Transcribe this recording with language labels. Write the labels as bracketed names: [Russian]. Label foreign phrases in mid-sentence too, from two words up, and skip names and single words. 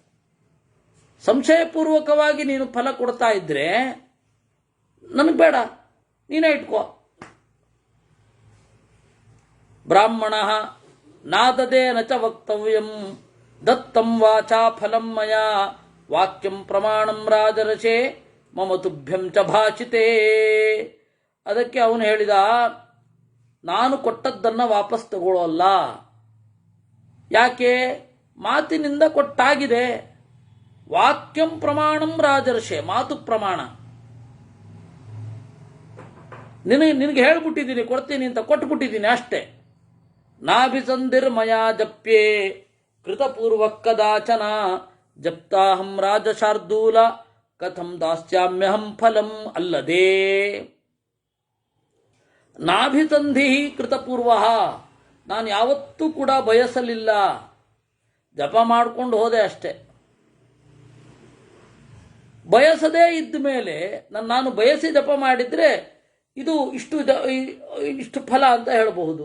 [Kannada] ಸಂಶಯಪೂರ್ವಕವಾಗಿ ನೀನು ಫಲ ಕೊಡ್ತಾ ಇದ್ರೆ ನನಗೆ ಬೇಡ, ನೀನೇ ಇಟ್ಕೋ. [Sanskrit] ಬ್ರಾಹ್ಮಣ ನಾದದೇ ನಚ ವಕ್ತವ್ಯಂ ದತ್ತಂ ವಾಚಾ ಫಲಂ ಮಯಾ ವಾಕ್ಯಂ ಪ್ರಮಾಣಂ ರಾಜರಸೆ ಮಮ ತುಭ್ಯಂ ಚ ಭಾಷಿತೇ. [Kannada] ಅದಕ್ಕೆ ಅವನು ಹೇಳಿದ, ನಾನು ಕೊಟ್ಟದ್ದನ್ನು ವಾಪಸ್ ತಗೊಳ್ಳೋಲ್ಲ. ಯಾಕೆ? ಮಾತಿನಿಂದ ಕೊಟ್ಟಾಗಿದೆ. [Sanskrit] ವಾಕ್ಯಂ ಪ್ರಮಾಣಂ ರಾಜರ್ಷೆ, [Kannada] ಮಾತು ಪ್ರಮಾಣ. ನಿನಗೆ ಹೇಳ್ಬಿಟ್ಟಿದ್ದೀನಿ ಕೊಡ್ತೀನಿ ಅಂತ, ಕೊಟ್ಬಿಟ್ಟಿದ್ದೀನಿ ಅಷ್ಟೇ. [Sanskrit] ನಾಭಿಸಂಧಿರ್ಮಯಾ ಜಪ್ಯೆ ಕೃತಪೂರ್ವಕ್ ಕದಾಚನ ಜಪ್ತಾಹಂ ರಾಜಶಾರ್ದೂಲ ಕಥಂ ದಾಸ್ಯಾಮ್ಯಹಂ ಫಲಂ. [Kannada] ಅಲ್ಲದೆ [Sanskrit] ನಾಭಿಸಂಧಿ ಕೃತಪೂರ್ವ, [Kannada] ನಾನು ಯಾವತ್ತೂ ಕೂಡ ಬಯಸಲಿಲ್ಲ, ಜಪ ಮಾಡಿಕೊಂಡು ಹೋದೆ ಅಷ್ಟೆ. ಬಯಸದೇ ಇದ್ದ ಮೇಲೆ ನಾನು ಬಯಸಿ ಜಪ ಮಾಡಿದರೆ ಇದು ಇಷ್ಟು ಫಲ ಅಂತ ಹೇಳಬಹುದು.